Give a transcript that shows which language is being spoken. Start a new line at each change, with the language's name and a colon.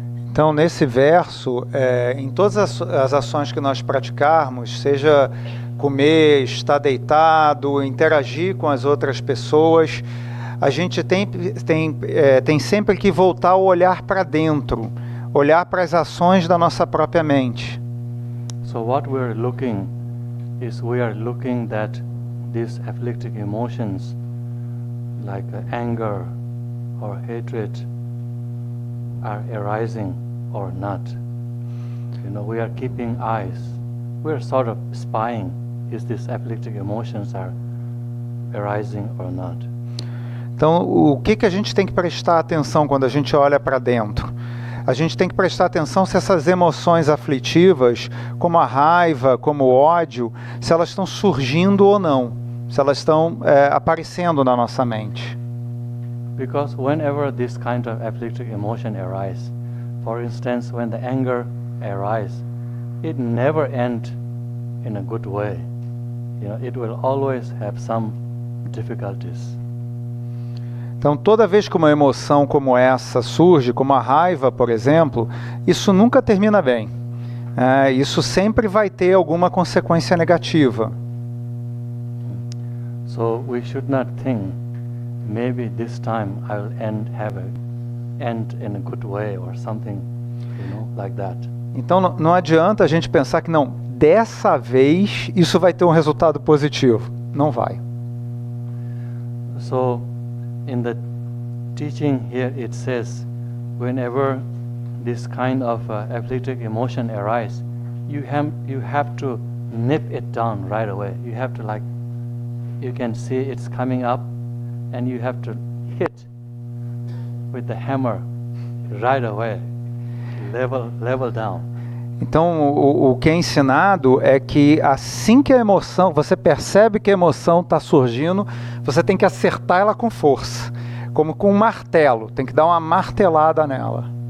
Portuguese: Então, nesse verso, em todas as ações que nós praticarmos, seja comer, estar deitado, interagir com as outras pessoas, a gente tem sempre que voltar o olhar para dentro, olhar para as ações da nossa própria mente.
English: So what we're looking is we are looking that these afflicting emotions like anger or hatred are arising or not. You know, we are keeping eyes. We are sort of spying if these afflicting emotions are arising or not.
Portuguese: Então, o que a gente tem que prestar atenção quando a gente olha para dentro? A gente tem que prestar atenção se essas emoções aflitivas, como a raiva, como o ódio, se elas estão surgindo ou não, se elas estão aparecendo na nossa mente.
English: Because whenever this kind of afflicting emotion arises, for instance, when the anger arises, it never ends in a good way. You know, it will always have some difficulties.
Portuguese: Então, toda vez que uma emoção como essa surge, como a raiva, por exemplo, isso nunca termina bem. Isso sempre vai ter alguma consequência negativa.
English: So we should not think, maybe this time I will end in a good way or something, you know, like that.
Portuguese: Então, não adianta a gente pensar que não, dessa vez isso vai ter um resultado positivo. Não vai.
English: So, in the teaching here it says, whenever this kind of afflicting emotion arises, you have to nip it down right away. You have to you can see it's coming up, and you have to hit with the hammer right away, level down.
Portuguese: Então, o que é ensinado é que assim que a emoção, você percebe que a emoção está surgindo, você tem que acertar ela com força, como com um martelo, tem que dar uma martelada nela.